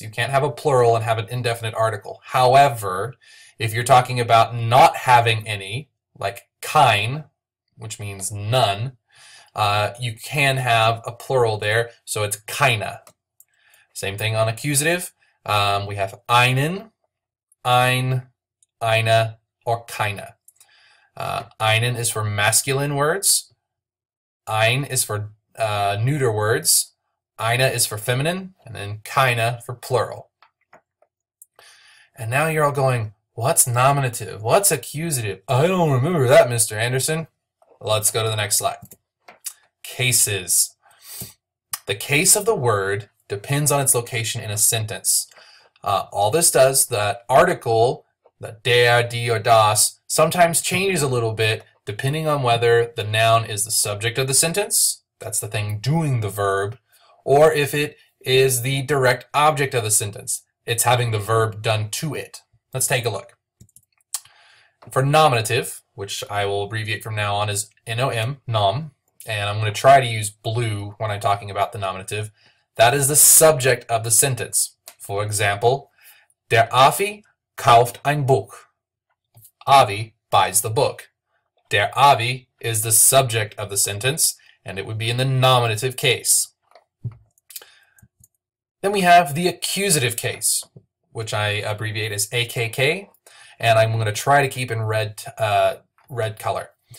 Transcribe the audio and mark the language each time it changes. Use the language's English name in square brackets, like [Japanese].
[English] You can't have a plural and have an indefinite article. However, if you're talking about not having any, like kein, which means none, you can have a plural there, so it's keine. Same thing on accusative. We have einen, ein, eine, or keine. Einen is for masculine words. Ein is for neuter words. Eine is for feminine, and then keine for plural. And now you're all going, what's nominative? What's accusative? I don't remember that, Mr. Anderson. Let's go to the next slide. Cases. The case of the word depends on its location in a sentence. All this does, that article, the der, die, or das, sometimes changes a little bit depending on whether the noun is the subject of the sentence, that's the thing doing the verb, or if it is the direct object of the sentence. It's having the verb done to it. Let's take a look. For nominative, which I will abbreviate from now on as nom, nom, and I'm going to try to use blue when I'm talking about the nominative, that is the subject of the sentence. For example, [German] der Avi kauft ein Buch. [English] Avi buys the book. Der Avi is the subject of the sentence, and it would be in the nominative case. Then we have the accusative case, which I abbreviate as AKK, and I'm going to try to keep in red color.